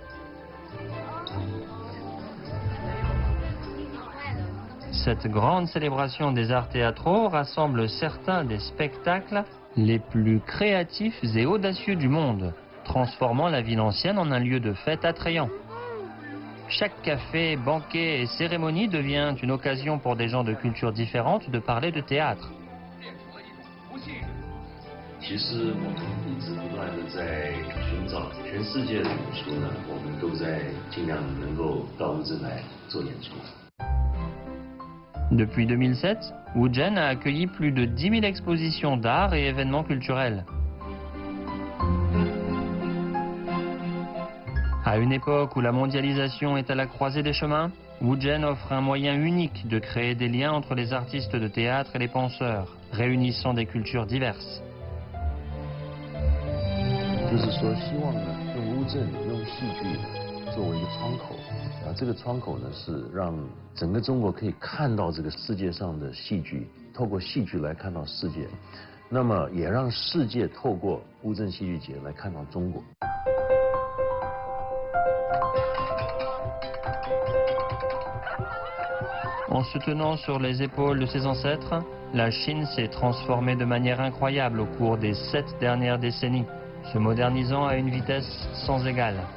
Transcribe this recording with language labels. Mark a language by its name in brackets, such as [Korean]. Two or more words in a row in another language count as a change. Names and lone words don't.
[French] Cette grande célébration des arts théâtraux rassemble certains des spectacles les plus créatifs et audacieux du monde, transformant la ville ancienne en un lieu de fête attrayant. Chaque café, banquet et cérémonie devient une occasion pour des gens de cultures différentes de parler de théâtre. [Chinese] 其实我们一直不断的在寻找全世界的演出呢，我们都在尽量能够到乌镇来做演出。 [French] Depuis 2007, Wuzhen a accueilli plus de 10 000 expositions d'art et événements culturels. À une époque où la mondialisation est à la croisée des chemins, Wuzhen offre un moyen unique de créer des liens entre les artistes de théâtre et les penseurs, réunissant des cultures diverses. [Chinese] 就是说，希望呢用乌镇用戏剧作为一个窗口，这个窗口呢是让整个中国可以看到这个世界上的戏剧，透过戏剧来看到世界，那么也让世界透过乌镇戏剧节来看到中国。 [French] En se tenant sur les épaules de ses ancêtres, la Chine s'est transformée de manière incroyable au cours des 7 dernières décennies, se modernisant à une vitesse sans égale.